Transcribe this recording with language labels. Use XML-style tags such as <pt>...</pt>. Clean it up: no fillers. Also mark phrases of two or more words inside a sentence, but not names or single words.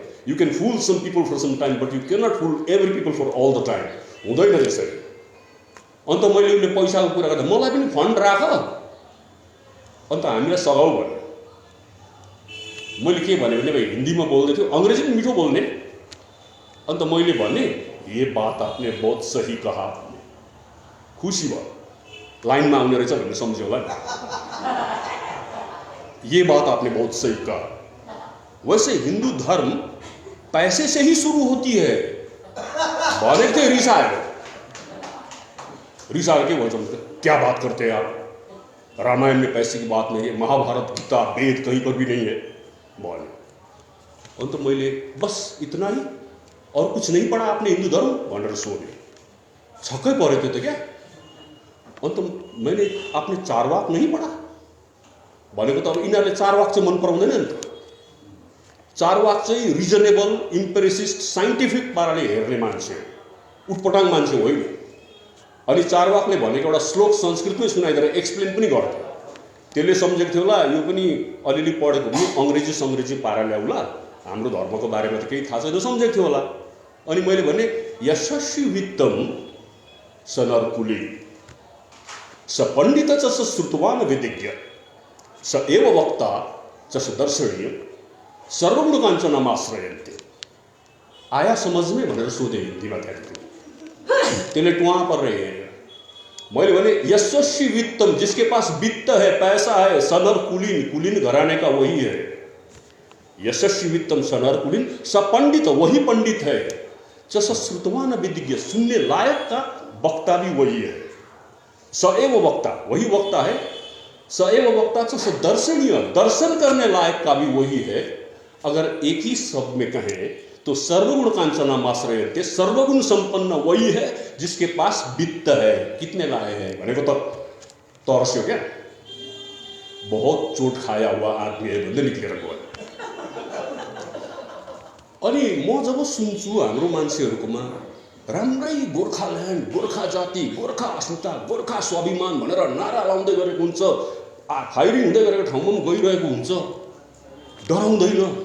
<en>You can fool some people for some time but you cannot fool every people for all the time.</en> <ne>हुँदैन त्यसरी। अन्त मैले उसले पैसाको कुरा गर्दा मलाई पनि फन्ड राख, अन्त हामीलाई सघाउ भन्यो। मैले के भने भाइ हिन्दीमा बोल्दै थियो, अङ्ग्रेजी पनि मिठो बोल्ने। अन्त मैले भने</ne> <hi>ये बात आपने बहुत सही कहा।</hi> <ne>खुसी भयो, लाइनमा आउने रहेछ भन्ने सम्झ्यो होला।</ne> <hi>ये बात आपने बहुत सही कहा। वैसे हिंदू धर्म पैसे से ही शुरू होती है</hi> <ne>भनेको थिएँ। रिसाएर के भन्छ,</ne> <hi>क्या बात करते हैं आप, रामायण में पैसे की बात नहीं है, महाभारत गीता वेद कहीं पर भी नहीं है भन्यो।</hi> <ne>अन्त मैले</ne> <hi>बस इतना ही और कुछ नहीं पढ़ा आपने हिंदू धर्म</hi> <ne>भनेर सोधेँ। छक्कै पऱ्यो त्यो त क्या। अन्त</ne> <hi>मैंने आपने चारवाक नहीं पढ़ा</hi> <ne>भनेको त अब यिनीहरूले चारवाक चाहिँ मन पराउँदैन नि त। चारवाक चाहिँ</ne> <en>reasonable, empiricist, scientific</en> <ne>पाराले हेर्ने मान्छे हो, उटपटाङ मान्छे होइन। अनि चारवाकले भनेको एउटा श्लोक संस्कृतमै सुनाइदिएर एक्सप्लेन पनि गर्थ्यो। त्यसले सम्झेको थियो होला यो पनि अलिअलि पढेको पनि अङ्ग्रेजी पारा ल्याउला, हाम्रो धर्मको बारेमा त केही थाहा छैन सम्झेको थियो होला। अनि मैले भने</ne> <sa>यशस्वी वित्तम स नरकुली स पण्डित च स श्रुतवान विदिज्ञ स एव वक्ता च स दर्शनीय सर्वगुण काञ्चनमाश्रयन्ते।</sa> <hi>आया समझ में</hi> <ne>भनेर सोधेँ हिन्दीमा। त्यसले टुवा पर रहे। मैले भने</ne> <sa>यशस्वी वित्तम,</sa> <hi>जिसके पास वित्त है, पैसा है, सनर कुलीन, कुलीन घराने का वही है।</hi> <sa>यशस्वी वित्तम सनर कुलीन, स पंडित,</sa> <hi>वही पंडित है,</hi> <sa>च श्रुतवान विदिज्ञ,</sa> <hi>सुनने लायक का वक्ता भी वही है।</hi> <sa>स एव वक्ता,</sa> <hi>वही वक्ता है।</hi> <sa>स एव वक्ता च दर्शनीय,</sa> <hi>दर्शन करने लायक का भी वही है। अगर एक ही शब्द में कहें तो</hi> <sa>सर्वगुण काञ्चनमाश्रयन्ते,</sa> <hi>सर्वगुण संपन्न वही है जिसके पास वित्त है। कितने लाए हैं</hi> <ne>भनेको त तर्स्यो क्या।</ne> <hi>बहुत चोट खाया हुआ आदमी है</hi> <ne>भन्दै निक्लेर गयो। अनि म जब सुन्छु हाम्रो मान्छेहरूकोमा राम्रै गोर्खाल्यान्ड, गोर्खा जाति, गोर्खा अस्मिता, गोर्खा स्वाभिमान भनेर नारा लाउँदै गरेको हुन्छ, फायरिङ हुँदै गरेको ठाउँमा पनि गइरहेको हुन्छ, डराउँदैन।</ne>